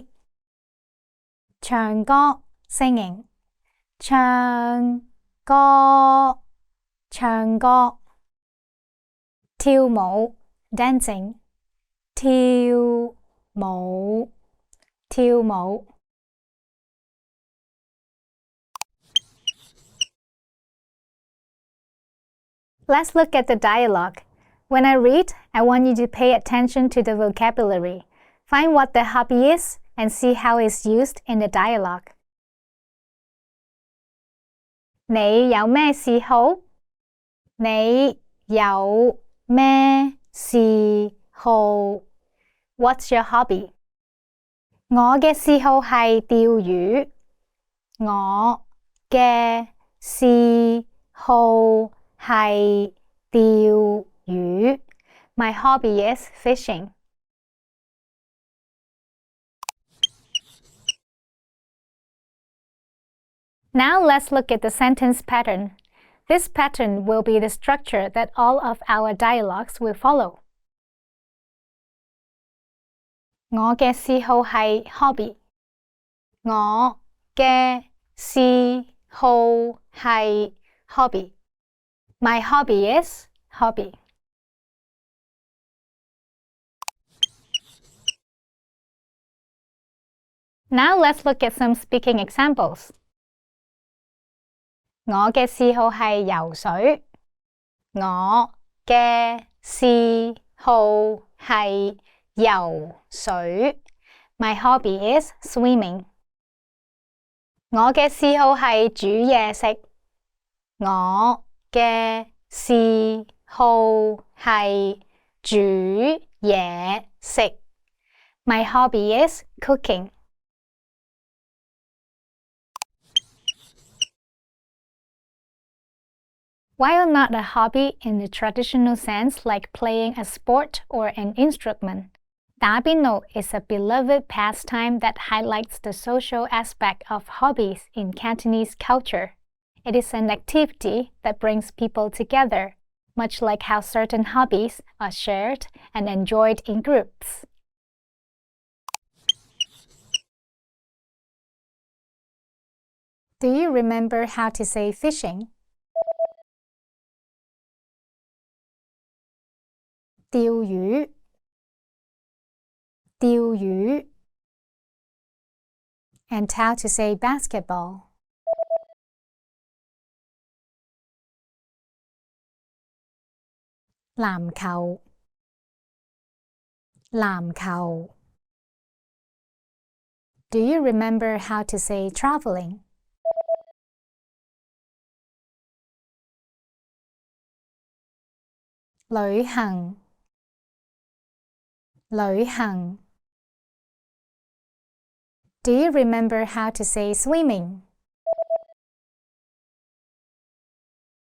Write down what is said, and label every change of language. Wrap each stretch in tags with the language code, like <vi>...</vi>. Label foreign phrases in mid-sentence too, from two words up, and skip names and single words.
<en>唱歌 singing</en> <yue>唱歌唱歌跳舞</yue> <en>dancing</en> <yue>跳舞跳舞</yue> <en>Let's look at the dialogue. When I read, I want you to pay attention to the vocabulary. Find what the hobby is and see how it's used in the dialogue.</en> <yue>你有咩嗜好？你有咩嗜好？</yue> <en>What's your hobby?</en> <yue>我嘅嗜好係釣魚。我嘅嗜好係釣魚。</yue> <en>My hobby is fishing. Now let's look at the sentence pattern. This pattern will be the structure that all of our dialogues will follow.</en> <yue>我嘅嗜好係 hobby. 我嘅嗜好係 hobby.</yue> <en>My hobby is hobby. Now let's look at some speaking examples.</en> <yue>我嘅嗜好係游水。我嘅嗜好係游水。</yue> <en>My hobby is swimming.</en> <yue>我嘅嗜好係煮嘢食。我嘅嗜好係煮嘢食。</yue> <en>My hobby is cooking. While not a hobby in the traditional sense like playing a sport or an instrument, 打邊爐 is a beloved pastime that highlights the social aspect of hobbies in Cantonese culture. It is an activity that brings people together, much like how certain hobbies are shared and enjoyed in groups. Do you remember how to say fishing?</en> <yue>釣魚釣魚</yue> <en>and how to say basketball.</en> <yue>籃球籃球</yue> <en>Do you remember how to say traveling?</en> <yue>旅行旅行</yue> <en>Do you remember how to say swimming?</en>